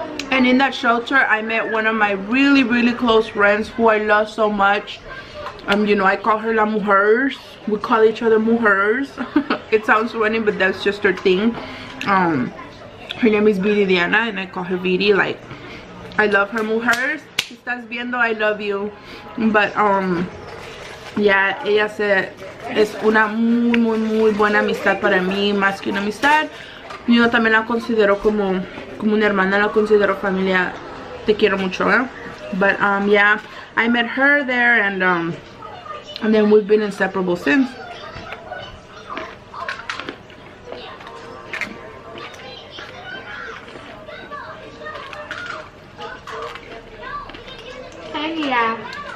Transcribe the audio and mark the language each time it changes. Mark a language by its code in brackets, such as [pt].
[en] And in that shelter, I met one of my really, really close friends who I love so much. You know, I call her La Mujeres. We call each other Mujeres. It sounds funny, but that's just her thing. Her name is Viridiana, and I call her Viri. Like, I love her. Mujeres, [es] si estás viendo, [en] I love you. But yeah, [es] ella es una muy buena amistad para mí, más que una amistad. Yo también la considero como una hermana, la considero familia. Te quiero mucho, eh? [en] But yeah, I met her there, and then we've been inseparable since. And yeah.